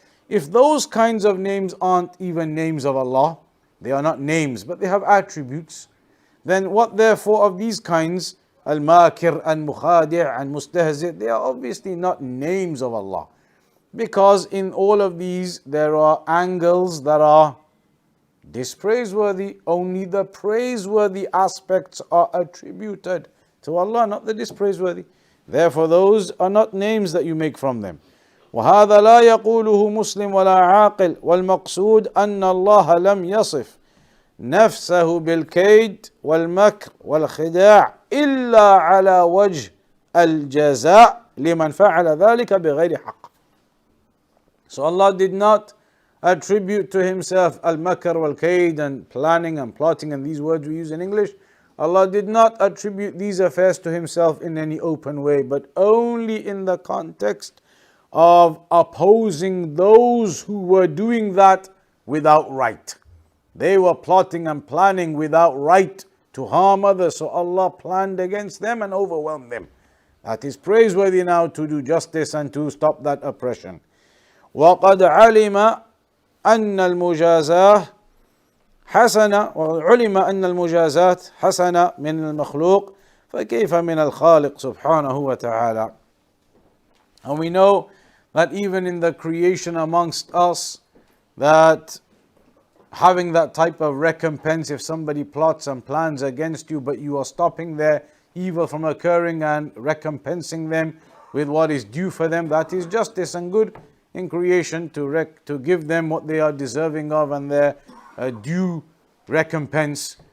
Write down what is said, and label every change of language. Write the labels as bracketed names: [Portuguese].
[English] If those kinds of names aren't even names of Allah, they are not names, but they have attributes, then what therefore of these kinds, al-makir and mukhadi' and mustahzi', they are obviously not names of Allah. Because in all of these there are angles that are dispraiseworthy. Only the praiseworthy aspects are attributed to Allah, not the dispraiseworthy. Therefore, those are not names that you make from them. [Arabic] وهذا لا يقوله مسلم ولا عاقل والمقصود أن الله لم يصف نفسه بالكيد والمكر والخداع إلا على وجه الجزاء لمن فعل ذلك بغير حق. [English] So Allah did not attribute to Himself al-makr wal-kaid and planning and plotting and these words we use in English. Allah did not attribute these affairs to Himself in any open way, but only in the context of opposing those who were doing that without right. They were plotting and planning without right to harm others, so Allah planned against them and overwhelmed them. That is praiseworthy now to do justice and to stop that oppression. [Arabic] وَقَدْ عَلِمَ أَنَّ الْمُجَازَاةَ حسنة وعلم أن المجازات حسنة من المخلوق فكيف من الخالق سبحانه وتعالى. [English] And we know that even in the creation amongst us, that having that type of recompense, if somebody plots and plans against you, but you are stopping their evil from occurring and recompensing them with what is due for them, that is justice and good in creation to give them what they are deserving of and their due recompense.